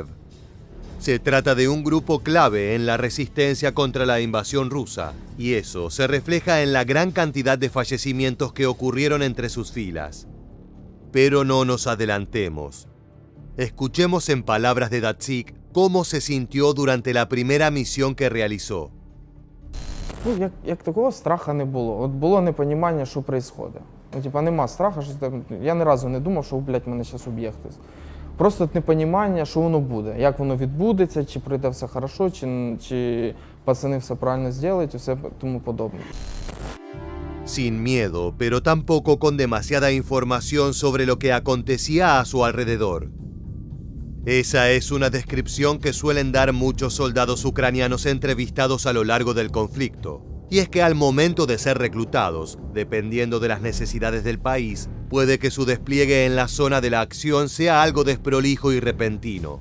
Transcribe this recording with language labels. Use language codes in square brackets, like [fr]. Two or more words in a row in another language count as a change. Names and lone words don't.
[es] Se trata de un grupo clave en la resistencia contra la invasión rusa, y eso se refleja en la gran cantidad de fallecimientos que ocurrieron entre sus filas. Pero no nos adelantemos. Escuchemos en palabras de Datsyk cómo se sintió durante la primera misión que realizó. [uk] Як такого страха не було. От було непонімання, що відбувається. Нема страху, що там, я ні разу не думав, що, мене зараз уб'є хтось. Просто от непонімання, що воно буде, як воно відбудеться, чи пройде все хорошо, чи пацани все правильно зроблять, і все тому подобне. [es] Sin miedo, pero tampoco con demasiada información sobre lo que acontecía a su alrededor. Esa es una descripción que suelen dar muchos soldados ucranianos entrevistados a lo largo del conflicto. Y es que al momento de ser reclutados, dependiendo de las necesidades del país, puede que su despliegue en la zona de la acción sea algo desprolijo y repentino.